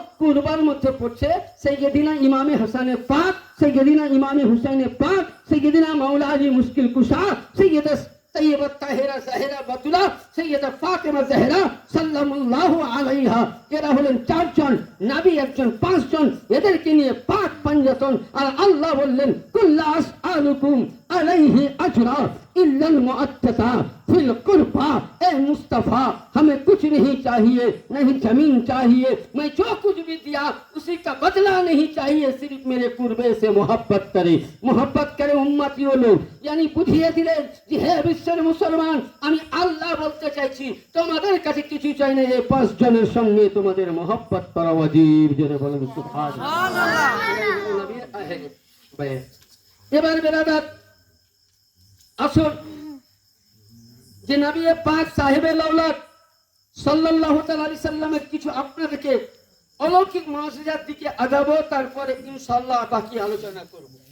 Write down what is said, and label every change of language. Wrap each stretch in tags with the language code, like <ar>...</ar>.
<bn>কুরবার মধ্যে পড়ছে সাইয়্যিদিনা ইমামে হাসানে পাক, সাইয়্যিদিনা ইমামে হুসাইনে পাক, সাইয়্যিদিনা মাওলা আলী মুশকিল কুশা, সাইয়্যিদা তৈয়বা তাহেরা জাহেরা বাতুলা, সাইয়্যিদা ফাতেমা জাহরা সাল্লাল্লাহু আলাইহা। এরা হলেন চারজন, নবী একজন, পাঁচজন, এদেরকে নিয়ে পাক পঞ্জাতন। আর আল্লাহ বললেন</bn> <ar>কুল্লা আসআলুকুম আলাইহি আজরা इल्लल मुअत्तता फिल कुर्बा।</ar> <hi>ए मुस्तफा हमें कुछ नहीं चाहिए, नहीं जमीन चाहिए, मैं जो कुछ भी दिया उसी का बदला नहीं चाहिए, सिर्फ मेरे कुर्बे से मोहब्बत करे, मोहब्बत करे उम्मतियों लोग।</hi> <bn>यानी বুঝিয়ে দিলেন যে হে বিশ্বের মুসলমান, আমি আল্লাহ বলতে চাইছি তোমাদের কাছে কিছু চাই না, এই পাঁচ জনের সঙ্গে তোমাদের মোহব্বত করা ওয়াজিব। জোরে বলেন সুবহানাল্লাহ। নবীর আহলে বাইত। এবার বেরাদার আসুন যে নবী পাক সাহেবে লাউলাদ সাল্লাল্লাহু তাআলা আলাইহি সাল্লামের কিছু আপনাদেরকে অলৌকিক মুআজিজার দিকে আগাবো, তারপরে ইনশাআল্লাহ বাকি আলোচনা করব।</bn>